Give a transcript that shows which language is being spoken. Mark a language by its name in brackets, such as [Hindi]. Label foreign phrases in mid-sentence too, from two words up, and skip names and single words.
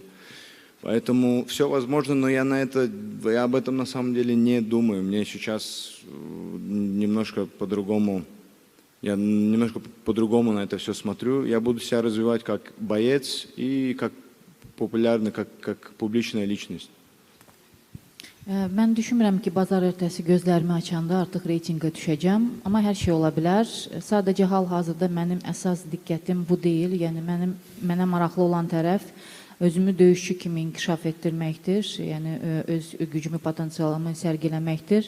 [Russian] Поэтому все возможно, но я об этом на самом деле не думаю. Мне сейчас немножко по-другому. Я немножко по-другому на это все смотрю. Я буду себя развивать как боец и как популярный, как публичная личность. [Azerbaijani] Mən düşünmürəm ki, bazar ertəsi gözlərimi açanda artıq reytinqə düşəcəm, amma hər şey ola bilər. Sadəcə hal-hazırda mənim əsas diqqətim bu deyil. Yəni mənə maraqlı olan tərəf özümü döyüşçü kimi inkişaf etdirməkdir. Yəni öz gücümü, potensialımı sərgiləməkdir.